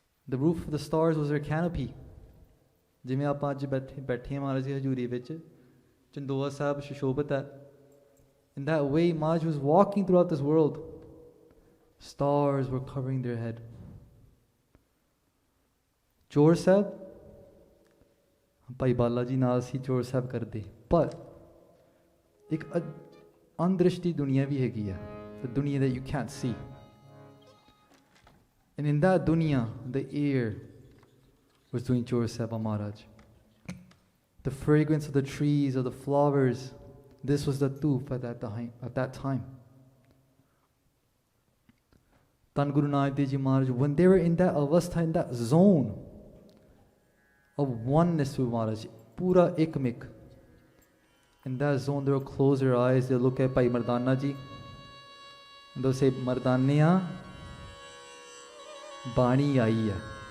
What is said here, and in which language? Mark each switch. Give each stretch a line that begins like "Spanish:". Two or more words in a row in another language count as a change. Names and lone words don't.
English: The roof of the stars was their canopy.
Punjabi: ਜਿਵੇਂ ਆਪਾਂ ਅੱਜ ਬੈਠੇ ਹਾਂ ਮਹਾਰਾਜ ਦੀ ਹਜ਼ੂਰੀ ਵਿੱਚ, ਚੰਦੋਆ ਸਾਹਿਬ ਸ਼ਸ਼ੋਭਿਤ ਹੈ.
English: In that way, Maharaj was walking throughout this world. Stars were covering their head.
Punjabi: ਚੋਰ ਸਾਹਿਬ, ਭਾਈ ਬਾਲਾ ਜੀ ਨਾਲ ਸੀ ਚੋਰ ਸਾਹਿਬ ਕਰਦੇ, ਪਰ ਇੱਕ ਅੰਦ੍ਰਿਸ਼ਟੀ ਦੁਨੀਆ ਵੀ ਹੈਗੀ ਆ,
English: the dunya that you can't see. And in that dunya, the air was doing Chor Sahib Maharaj. The fragrance of the trees, of the flowers, this was the toof at that time. Tan Guru Nanak Dev Ji Maharaj, when they were in that avastha, in that zone of oneness with Maharaj,
Punjabi: ਪੂਰਾ ਇਕਮਿਕ,
English: in that zone they will close their eyes, they'll look at Bhai Mardana Ji, and they'll say,
Punjabi: ਮਰਦਾਨਿਆ, ਬਾਣੀ ਆਈ ਹੈ.